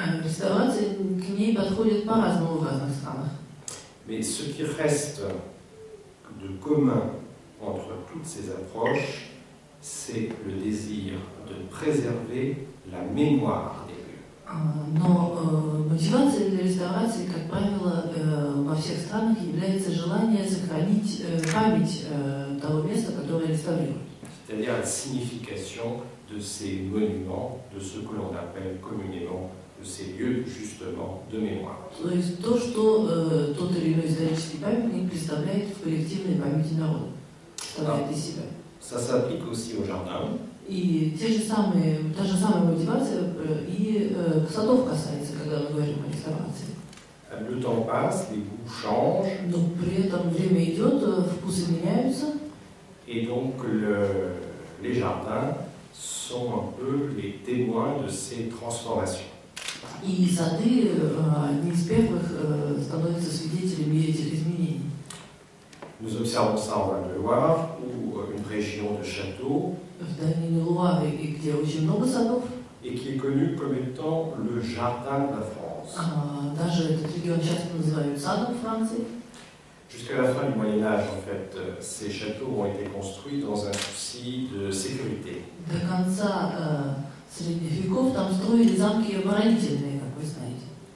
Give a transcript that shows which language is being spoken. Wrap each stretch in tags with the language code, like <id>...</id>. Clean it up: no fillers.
<ru>Реставрация к ней подходит по-разному в разных странах.</ru> <fr>Mais ce qui reste de commun entre toutes ces approches, c'est le désir de préserver la mémoire des lieux.</fr> <ru>Но мотивацией для реставрации, как правило, во всех странах является желание сохранить память того места, которое реставрируют.</ru> <fr>C'est-à-dire la signification de ces monuments, de ce que l'on appelle communément de ces lieux justement de mémoire.</fr> <ru>То есть то, что тот или иной исторический памятник представляет в коллективной памяти народа, представляет из себя.</ru> <fr>Ça s'applique aussi au jardin.</fr> <ru>И та же самая мотивация и садов касается, когда мы говорим о реставрации.</ru> <fr>Le temps passe, les goûts changent.</fr> <ru>Но при этом время идет, вкусы меняются.</ru> <fr>Et donc les jardins sont un peu les témoins de ces transformations.</fr> <ru>И сады, одни из первых, становятся свидетелями этих изменений.</ru> <fr>Nous observons ça en Val-de-Loire, où une région de châteaux,</fr> <ru>В долине Луары, где очень много садов,</ru> <fr>et qui est connue comme étant le jardin de la France.</fr> <ru>даже этот регион часто называют садом Франции.</ru> <fr>Jusqu'à la fin du Moyen-Âge, en fait, ces châteaux ont été construits dans un souci de sécurité.</fr> <ru>До конца средних веков там строили замки оборонительные, как вы знаете.</ru>